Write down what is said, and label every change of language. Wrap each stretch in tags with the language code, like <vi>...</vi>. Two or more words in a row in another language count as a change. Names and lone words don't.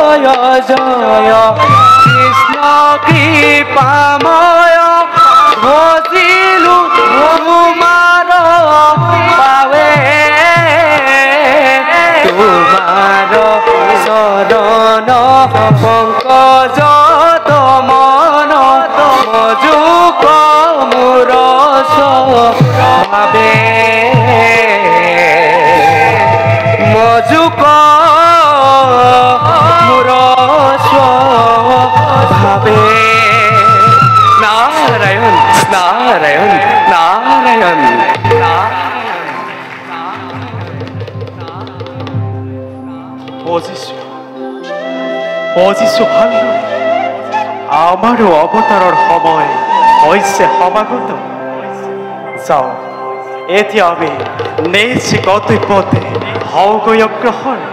<as>জয় কৃষ্ণ কৃপাময় ভজিলু তোমার পাবে তোমার শরণ পঙ্কজ তমন মজুক মুর ভাবে মজুক মুর ভাবে নারায়ণ নারায়ণ নারায়ণ অজিছো ভাল আমাৰো অৱতাৰৰ সময় হৈছে সমাগত যাওঁ এতিয়া আমি নিজ গন্তব্যতে হওঁগৈ অগ্ৰসৰ</as>